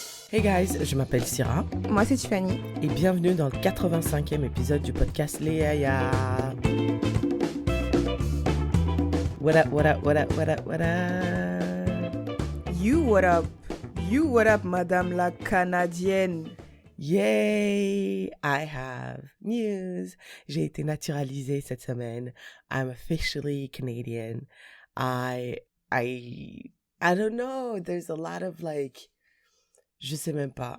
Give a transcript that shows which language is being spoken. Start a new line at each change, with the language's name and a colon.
English: Hey guys,
French: je m'appelle Syrah Moi, c'est Tiffany. et bienvenue dans le 85e épisode du podcast Léa.
English: What up, what up, what up, what up, what up? You what up? You what up,
French: madame la Canadienne?
English: Yay! I have news.
French: J'ai été naturalisée cette semaine.
English: I'm officially Canadian. I don't know. There's a lot of like,
French: je sais même pas.